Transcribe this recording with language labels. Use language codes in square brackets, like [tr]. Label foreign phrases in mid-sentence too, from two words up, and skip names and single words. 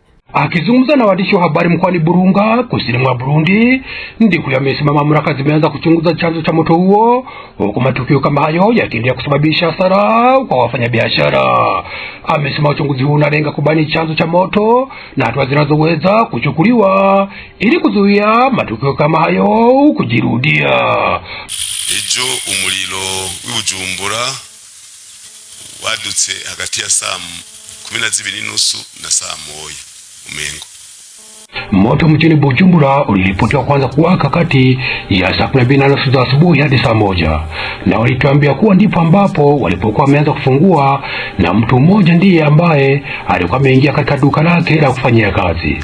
[sw] Akizungumza na waandishi wa habari mkoani Burunga, kusini mwa Burundi, Ndikurio amesema mamlaka zimeanza kuchunguza chanzo cha moto huo, huku matukio kama hayo yakiendelea kusababisha hasara kwa wafanyabiashara. Amesema uchunguzi huu unalenga kubaini chanzo cha moto na hatua zinazoweza kuchukuliwa ili kuzuia matukio kama hayo kujirudia. [rn] Ejo umuriro w'Ubujumbura wadutse hagati ya saa 12:30 na saa 1 umengo. [sw] Moto mjini Bujumbura uliripotiwa kwanza kuwaka kati ya saa 12:30 za asubuhi hadi saa 1, na walituambia kuwa ndipo ambapo walipokuwa wameanza kufungua, na mtu mmoja ndiye ambaye alikuwa ameingia katika duka lake la kufanyia kazi.